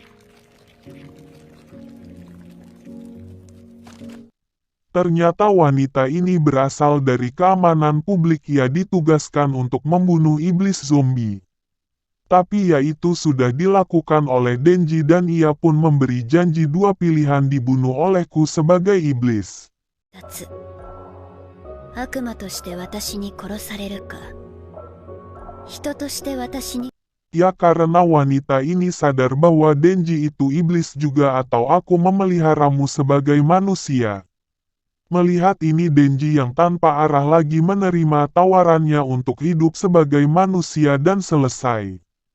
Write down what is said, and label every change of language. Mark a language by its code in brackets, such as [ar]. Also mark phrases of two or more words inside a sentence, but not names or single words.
[id] Ternyata wanita ini berasal dari keamanan publik ia ditugaskan untuk membunuh iblis zombie. Tapi ya itu sudah dilakukan oleh Denji dan ia pun memberi janji 2 pilihan dibunuh olehku sebagai iblis. [ja] 2 つ。悪魔として私に殺されるか、人として私に。 [id] Ya karena wanita ini sadar bahwa Denji itu iblis juga atau aku memeliharamu sebagai manusia. Melihat ini Denji yang tanpa arah lagi menerima tawarannya untuk hidup sebagai manusia dan selesai.